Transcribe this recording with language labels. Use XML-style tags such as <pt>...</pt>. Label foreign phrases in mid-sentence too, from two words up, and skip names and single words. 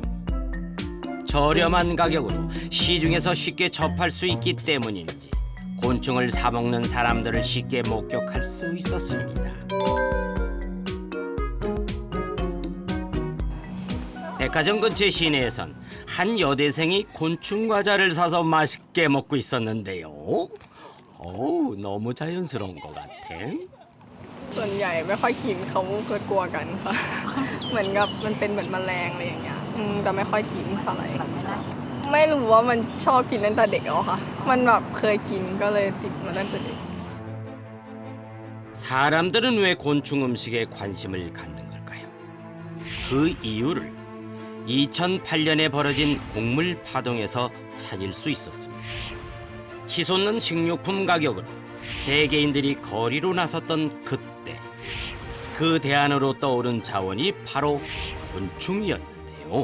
<ko>저렴한 가격으로 시중에서 쉽게 접할 수 있기 때문인지 곤충을 사 먹는 사람들을 쉽게 목격할 수 있었습니다. 백화점 근처 시내에선 한 여대생이 곤충 과자를 사서 맛있게 먹고 있었는데요. 어우, 너무 자연스러운 것 같아.</ko> <th>ส่วนใหญ่ไม่ค่อยกินเขากลัวกันค่ะ เหมือนกับมันเป็นเหมือนแมลงอะไรอย่างเงี้ยจะไม่ค่อยกินเท่าไหร่ไม่รู้ว่ามันชอบกินตั้งแต่เด็กแล้วค่ะ มันแบบเคยกินก็เลยติดมาตั้งแต่เด็ก</th> <ko>사람들은 왜 곤충 음식에 관심을 갖는 걸까요? 그 이유를 2008년에 벌어진 곡물 파동에서 찾을 수 있었습니다. 치솟는 식료품 가격으로 세계인들이 거리로 나섰던 그때 그 대안으로 떠오른 자원이 바로 곤충이었는데요.</ko>